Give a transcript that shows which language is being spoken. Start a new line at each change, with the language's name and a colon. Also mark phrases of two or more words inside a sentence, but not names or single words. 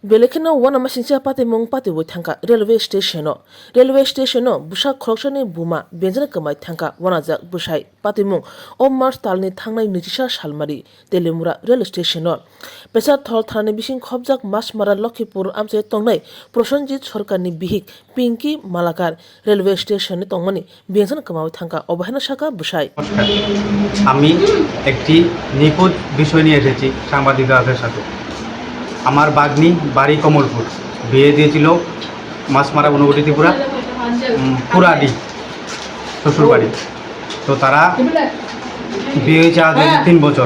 Kok Borok: Belekino wana masincha pate mong pate wo tangka railway station busa khroksani buma benjana kamai tangka wana jak busai pate mong o March talni thangnai nitisa salmari Telimura rail station pesa thol thani bising khobjak Masmara Lakhipur amche tongnai Prosenjit Sarkarni bihik Pinky Malakar railway station ni tongmani benjana kamai tangka obahana shaka busai
Bangla: আমি একটি নিখোঁজ বিষয় নিয়ে এসেছি সাংবাদিকদের সাথে। আমার বাগনি বাড়ি কমলপুর, বিয়ে দিয়েছিল মাছমারা অনুগুটি ত্রিপুরা পুরাডি শ্বশুরবাড়ি। তো তারা বিয়ে হয়েছে আজ 3 বছর।